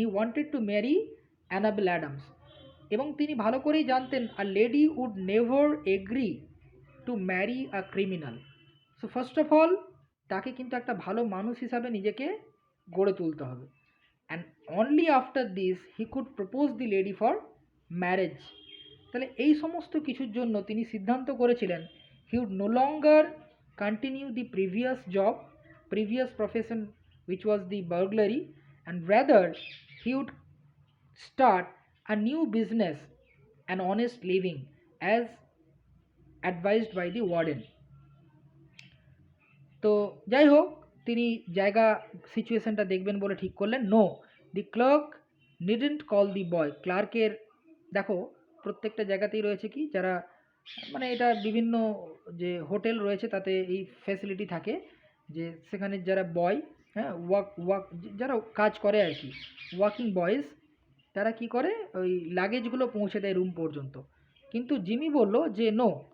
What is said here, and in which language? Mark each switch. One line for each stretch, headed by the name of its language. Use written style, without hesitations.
English: he wanted to marry Annabel Adams,
Bangla: এবং তিনি ভালো করেই জানতেন
English: A lady would never agree to marry a criminal.
Bangla: So first of all তাকে কিন্তু একটা ভালো মানুষ হিসাবে নিজেকে গড়ে তুলতে হবে।
English: And only after this he could propose the lady for marriage.
Bangla: তাহলে এই সমস্ত কিছুর জন্য তিনি সিদ্ধান্ত করেছিলেন
English: He would no longer continue the previous profession which was the burglary, and rather he would start a new business, an honest living, as advised by the warden.
Bangla: তো যাই হোক তিনি জায়গা সিচুয়েশনটা দেখবেন বলে ঠিক করলেন।
English: no, the clerk needn't call the boy,
Bangla: ক্লার্কের দেখো প্রত্যেকটা জায়গাতেই রয়েছে কি, যারা মানে এটা বিভিন্ন যে হোটেল রয়েছে তাতে এই ফ্যাসিলিটি থাকে যে সেখানে যারা বয়, হ্যাঁ, যারা কাজ করে আর কি, ওয়াকিং বয়েজ, তারা কি করে ওই লাগেজগুলো পৌঁছে দেয় রুম পর্যন্ত। কিন্তু জিমি বলল যে নো,